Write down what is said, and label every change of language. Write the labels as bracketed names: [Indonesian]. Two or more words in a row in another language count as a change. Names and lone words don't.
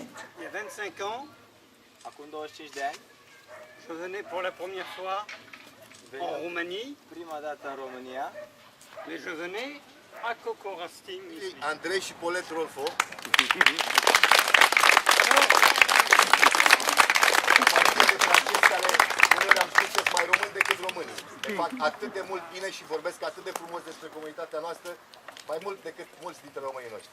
[French] Il y a 25 ans, [Romanian] Acum 25 de ani, [French] je venais pour la première fois en Roumanie, [Romanian] prima dată în România, [French] mais je venais à Cocorești-Misli. [Romanian] Andrei și Polet Rolfo. Partid de francezi care uneori am spus că sunt mai români decât românii. Ne fac atât de mult bine și vorbesc atât de frumos despre comunitatea noastră, mai mult decât mulți dintre românii noștri.